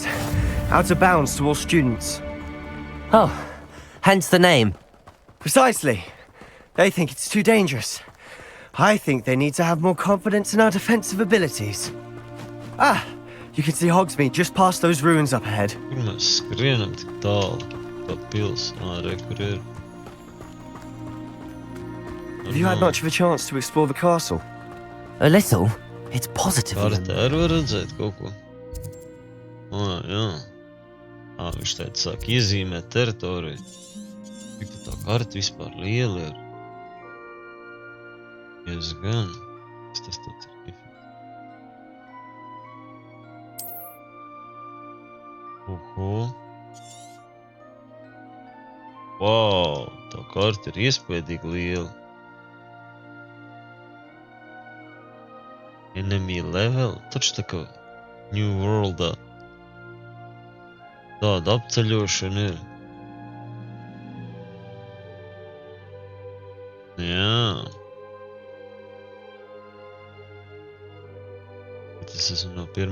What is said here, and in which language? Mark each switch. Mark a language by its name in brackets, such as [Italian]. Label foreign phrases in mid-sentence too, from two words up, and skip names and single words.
[English] Out of bounds to all students. Oh, hence the name. Precisely. They think it's too dangerous. I think they need to have more confidence in our defensive abilities. Ah, you can see Hogsmeade just past those ruins up ahead. [Latvian] Kur mēs skrienam tik tālu? Pa pils. Re, kur ir? [English] Have you had much of a chance to explore the castle? A little. It's positively. [Latvian] Kartē arī var redzēt kaut ko. Jā. Viņš teica, sāk iezīmēt teritoriju. Cik tā karta vispār liela ir? Diezgan. Kas tas tāds ir? Wow, tā karta ir iespējīgi liela. [English] Enemy level, [Latvian] taču tā kā New Worldā. Tāda apceļošana ir. Jā. Es esmu no 1.